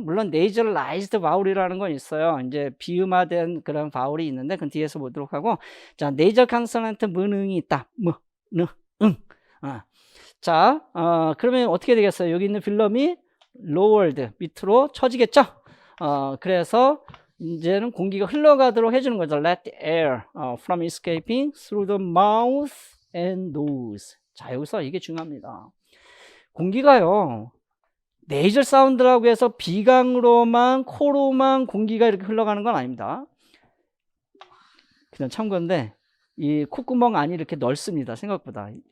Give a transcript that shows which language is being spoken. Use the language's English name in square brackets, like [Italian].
[Korean] 물론 네이절라이즈드 바울이라는 건 있어요. 이제 비음화된 그런 바울이 있는데 그건 뒤에서 보도록 하고 자, 네이절 컨소넌트 문응이 있다. 응. 자, 그러면 어떻게 되겠어요? 여기 있는 필름이 lowered, 밑으로 처지겠죠? 그래서 이제는 공기가 흘러가도록 해주는 거죠. [English] Let the air from escaping through the mouth and nose. [Korean] 자, 여기서 이게 중요합니다. 공기가요, 네이절 사운드라고 해서 비강으로만, 코로만 공기가 이렇게 흘러가는 건 아닙니다. 그냥 참고인데, 이 콧구멍 안이 이렇게 넓습니다. 생각보다.